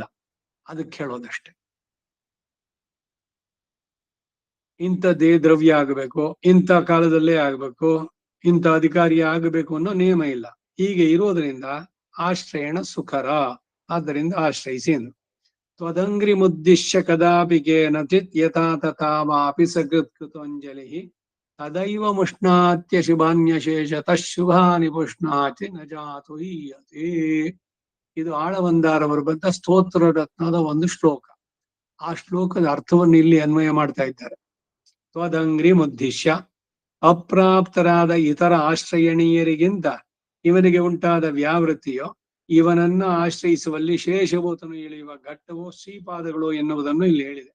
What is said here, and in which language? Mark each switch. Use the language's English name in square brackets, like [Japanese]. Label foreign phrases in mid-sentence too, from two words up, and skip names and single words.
[Kannada] ಅದಕ್ಕೆ ಹೇಳೋದಷ್ಟೇ. ಇಂಥದ್ದೇ ದ್ರವ್ಯ ಆಗಬೇಕು, ಇಂಥ ಕಾಲದಲ್ಲೇ ಆಗ್ಬೇಕು, ಇಂಥ ಅಧಿಕಾರಿ ಆಗಬೇಕು ಅನ್ನೋ ನಿಯಮ ಇಲ್ಲ. ಹೀಗೆ ಇರೋದ್ರಿಂದ ಆಶ್ರಯಣ ಸುಖರ. ಆದ್ದರಿಂದ ಆಶ್ರಯಿಸಿ ಎಂದು. [Sanskrit] ತ್ವದಂಗ್ರಿ ಮುದ್ದಿಶ್ಯ ಕದಾಪಿ ಕೇನಚಿತ್ ಯಥಾ ತಥಾ ವಾಪಿ ಸಕೃತ್ಕೃತಂಜಲಿ ತದೈವ ಮುಷ್ಣಾತ್ಯ ಶುಭಾನ್ಯಶೇಷತಃ ಶುಭಾನಿ ಪುಷ್ಣಾತಿ ನ ಜಾತು ಹೀಯತೆ. [Kannada] ಇದು ಆಳವಂದಾರವರು ಬಂದ ಸ್ತೋತ್ರ ರತ್ನದ ಒಂದು ಶ್ಲೋಕ. ಆ ಶ್ಲೋಕದ ಅರ್ಥವನ್ನು ಇಲ್ಲಿ ಅನ್ವಯ ಮಾಡ್ತಾ ಇದ್ದಾರೆ. [Sanskrit] ತ್ವದಂಗ್ರಿ ಮುದ್ದಿಶ್ಯ [Kannada] ಅಪ್ರಾಪ್ತರಾದ ಇತರ ಆಶ್ರಯಣೀಯರಿಗಿಂತ ಇವನಿಗೆ ಉಂಟಾದ ವ್ಯಾವೃತ್ತಿಯೋ ಇವನನ್ನು ಆಶ್ರಯಿಸುವಲ್ಲಿ ಶೇಷಭೂತನು ಇಳಿಯುವ ಘಟ್ಟವೋ ಶ್ರೀಪಾದಗಳು ಎನ್ನುವುದನ್ನು ಇಲ್ಲಿ ಹೇಳಿದೆ.